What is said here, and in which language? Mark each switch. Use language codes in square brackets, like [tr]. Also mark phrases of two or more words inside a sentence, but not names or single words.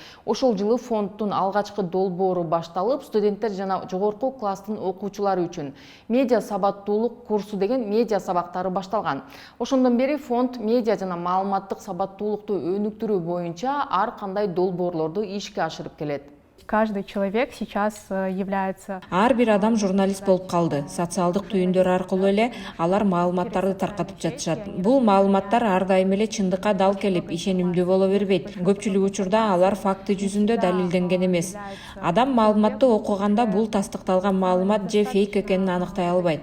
[ky] Ошол жылы фонддун алгачкы долбоору башталып, студенттер жана жогорку класстын окуучулары үчүн медиа сабаттуулук курсу деген медиа сабактары башталган. Ошондон бери фонд медиа жана маалыматтык сабаттуулукту өнүктүрүү боюнча ар кандай долбоорлорду ишке ашырып келет. [ru] Каждый человек сейчас является... [ky] Ар бир адам журналист болуп калды. Социалдык түйүндөр аркылуу эле алар маалыматтарды таркатып жатышат. Бул маалыматтар ар дайым эле чындыкка дал келип, ишенимдүү боло бербейт. Көпчүлүк учурда алар факты жүзүндө далилденген эмес. Адам маалыматты окуганда бул тастыкталган маалымат же фейк экенин аныктай албайт.